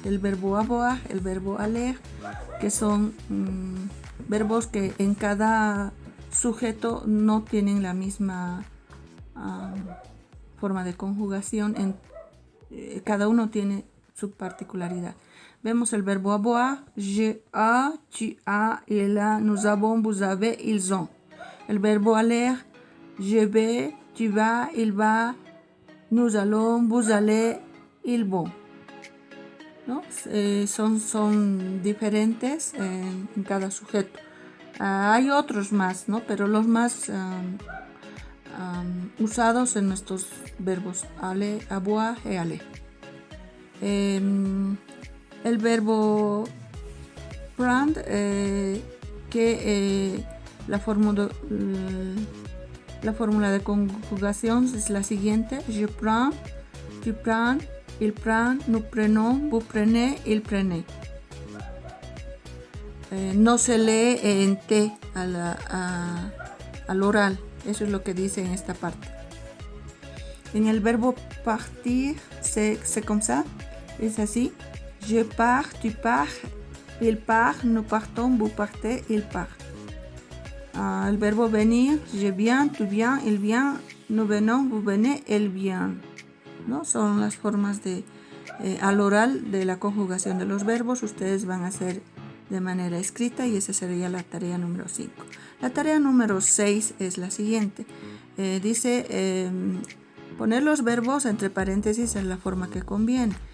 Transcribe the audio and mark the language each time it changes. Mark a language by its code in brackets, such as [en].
[es] El verbo avoir, el verbo aller, que son verbos que en cada sujeto no tienen la misma forma de conjugación. Cada uno tiene su particularidad. Vemos el verbo [fr] avoir: je, a, tu as, il a, nous avons, vous avez, ils ont. [es] El verbo [fr] aller: je vais, tu vas, il va, nous allons, vous allez, ils vont, [es] ¿no? Son diferentes en cada sujeto. Hay otros más, ¿no? Pero los más usados en nuestros verbos aller, avoir y aller. El verbo prendre, que la fórmula de conjugación es la siguiente: [fr] je prends, tu prends, il prend, nous prenons, vous prenez, il prenez. [es] No se lee en T al oral. Eso es lo que dice en esta parte. En el verbo [fr] partir, c'est comme ça, [es] es así: [fr] je pars, tu pars, il part, nous partons, vous partez, il part. [es] El verbo [fr] venir, je viens, tu viens, il vient, nous venons, vous venez, elle vient, [es] ¿no? Son las formas al oral de la conjugación de los verbos. Ustedes van a hacer de manera escrita y esa sería la tarea número 5. La tarea número 6 es la siguiente. Dice poner los verbos entre paréntesis en la forma que conviene.